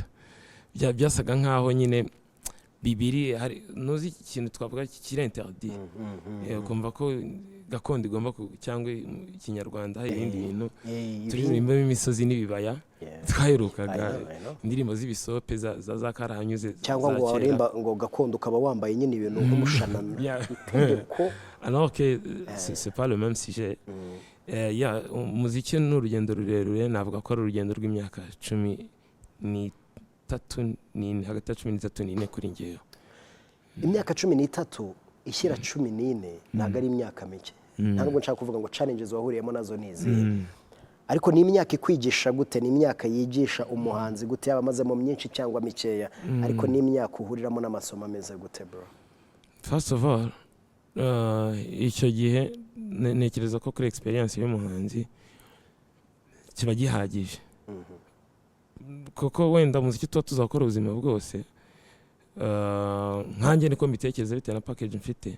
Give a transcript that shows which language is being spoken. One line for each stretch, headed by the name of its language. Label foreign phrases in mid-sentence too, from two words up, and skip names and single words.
Kinyarwanda: Byasaga nkaho nyine bibiri hari nuzi ikintu twavuga kiri interdit. Kumva ko gakondo igomba cyangwa Ikinyarwanda hari ibindi bintu turirimba imisozi n'ibibaya twaherukaga indirimbo z'ibisope za karahanyuze cyangwa ngo warimba ngo gakondo ukaba wambaye nyine ibintu nk'umushanana.
French: Alors que c'est pas le même sujet.
Kinyarwanda: Umuziki n'urugendo rurerure, navuga ko ari urugendo rw'imyaka 13 hagati ya 13 n'ine kuri ngeyo. Imyaka 13 ishyira 14 ntago ari imyaka mike. Ntabwo nshaka kuvuga ngo challenges wahuriyemo nazo nizi. Ariko ni imyaka ikwigisha gute? Ni imyaka yigisha umuhanzi gute, yaba amazemo myinshi cyangwa mikeya? Ariko ni imyaka uhuriramo n'amasomo ameze gute bro?
English: First of all,
Kinyarwanda: icyo gihe nekereza ko kuri experience y'umuhanzi kiba gihagije. Koko wenda muziki tuzakora ubuzima bwose, nkanjye niko mbitekereza bitewe na package mfite.